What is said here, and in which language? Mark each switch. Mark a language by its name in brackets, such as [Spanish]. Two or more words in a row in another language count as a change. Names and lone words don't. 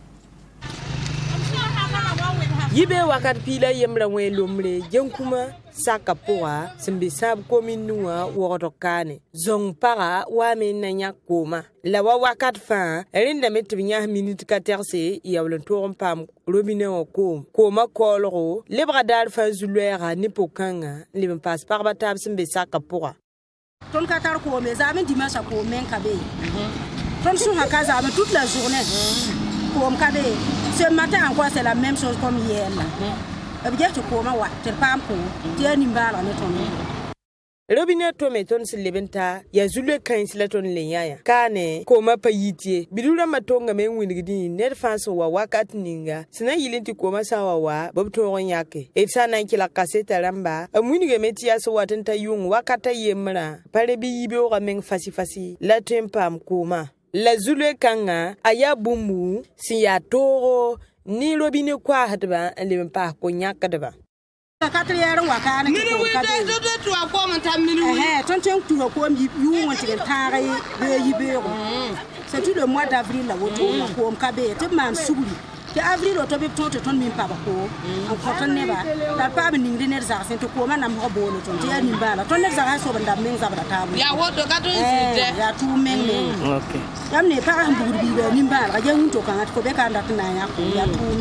[Mossi] yibe wakat pila yemra wẽ lombre jẽn-kũma saka pʋga sẽn be sãab commune wã wogd kaane zõng paga waa me na yãk kooma la wa wakat fãa rẽndame tɩ b yãs minit ka tɛgse yaool n tog n paam robinet wã kooma kaoolgo lebga daar fãa zu-loɛɛga ne pʋg-kãngã n leb n paas pagba taab sẽn be saka pʋga tõnd ka tar koome zaame dimasã koom me n ka be tõnd sũsã ka zaame [French] toute la journée [Mossi] koom ka be [French] ce matin encore c'est la même chose comme hier là [Mossi] b ges tɩ koomã wa tɩ d paam koom tɩ yaa nimbaalg ne tõnd robinet tome tõnd sẽn leb n ta yaa zu-loe kãens la tõnd le yãya kaane koomã pa yit ye bidu rãmbã tongame n wilgdẽ ned fãa sẽn wa wakat ninga sẽn na yɩl n tɩ koomã sã n wa b tõog n yãke d sã n na n kelg kaseta rãmba b wilgame tɩ yaa sẽn wat n ta yʋng wakatã yembrã pa re bɩ yibeoogã meng fasi-fasi la tõe n paam koomã la zu-loe kãngã a yaa bũmbu sẽn yaa toogo ne robinet koasdbã n leb n paas ko-yãkdbã katr-yɛɛr n wa kaane tɩ koom ka be tõnd tõe n tuga koom yʋʋng n tɩg n tãag bee yibeoogo [French] c'est tout le mois d'avril [Mossi] la woto wã koom ka be tɩ b maan sugri tɩ avril woto bɩ b tõog tɩ tõnd min pab koom n kõ tõnd neba la d paam ningd ned zagsẽ tɩ koomã namsg boole tõnd tɩ yaa nimbaala tõnd ned zagsã sob n dab meng zabda taab yaa tʋʋm meng meng yãmb ne pagã sẽn bugd biiba nimbaalga ya wũn to-kãngã tɩ fo be ka n dat n na n yãk koom yaa tʋʋmde